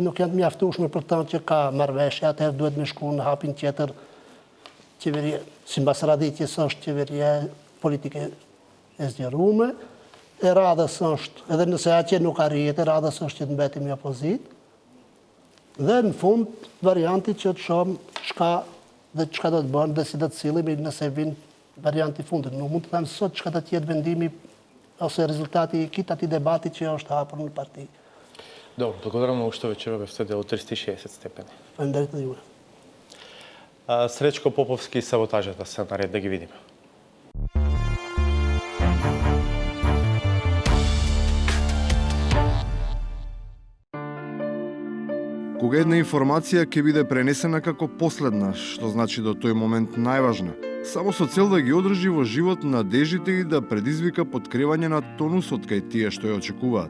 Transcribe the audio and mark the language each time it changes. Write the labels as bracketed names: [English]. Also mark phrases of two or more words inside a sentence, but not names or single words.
[Albanian] nuk janë të mjaftueshme për të thënë që ka marrëveshje, atëherë duhet me shku në hapin tjetër qeveria, sipas radhitjes është qeveria politike e zgjeruar, e radhës është, edhe nëse atje nuk arrihet, e radhës është që të mbetim i opozit, dhe në fund varianti që të shohim çka do të bëjmë dhe si do të sillemi nëse vin varianti fundit. Nuk mund të them sot çka do të jetë vendimi ose rezultati i këtij debati që është hapur në parti. [Macedonian] Добро, благодарам многу што вечера бевте дел 360 степени. Фалендерит на јуре. Сречко Поповски и саботажата се наред да ги видиме. Кога една информација ќе биде пренесена како последна, што значи до тој момент најважна, само со цел да ги одржи во живот надежите и да предизвика подкревање на тонусот кај тие што ја очекуваат.